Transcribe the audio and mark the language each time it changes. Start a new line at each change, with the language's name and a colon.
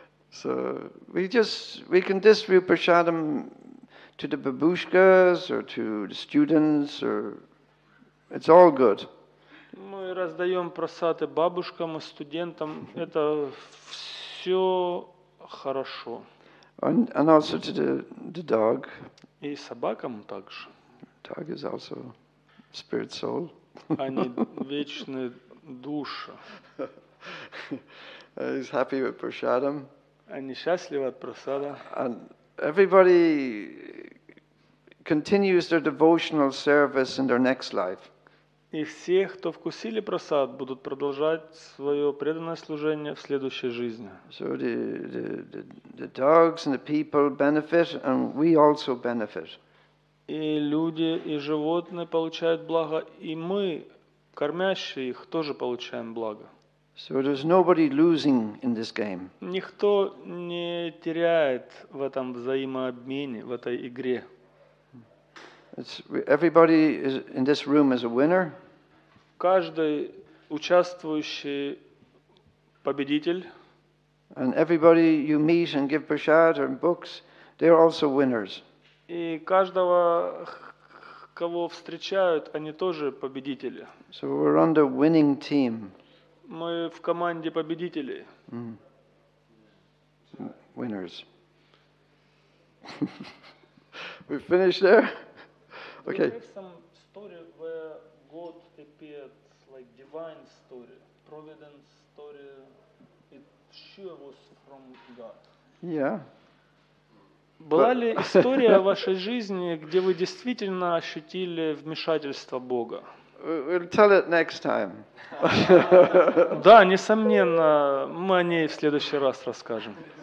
English: So we can distribute prasadam to the babushkas or to the students, or it's all good.
Russian: Мы раздаем просады бабушкам и студентам. Это все хорошо.
English: And also to the dog.
Russian: И собакам также.
English: Dog is also spirit soul.
Russian: Они вечные души.
English: He's happy with prasadam.
Russian: Они счастливы от просада.
English: And everybody continues their devotional service in their next life.
Russian: И все, кто вкусили просад, будут продолжать свое преданное служение в следующей жизни.
English: So the dogs and the people benefit, and we also benefit.
Russian: И люди, и животные получают благо, и мы, кормящие их, тоже получаем благо.
English: So there's nobody losing in this game.
Russian: Никто не теряет в этом взаимообмене, в этой игре.
English: Everybody in this room is a winner.
Russian: Каждый участвующий победитель.
English: And everybody you meet and give prasad or books, they're also winners.
Russian: И каждого, кого встречают, они тоже победители.
English: So we're on the winning team.
Russian: Мы в команде победителей.
English: Winners. We finished there? Okay. We have some story where God appeared, like divine story, providence story. It sure was from God. Yeah.
Russian: Была ли история в вашей жизни, где вы действительно ощутили вмешательство Бога?
English: We'll tell it next time.
Russian: Да, несомненно, мы о ней в следующий раз расскажем.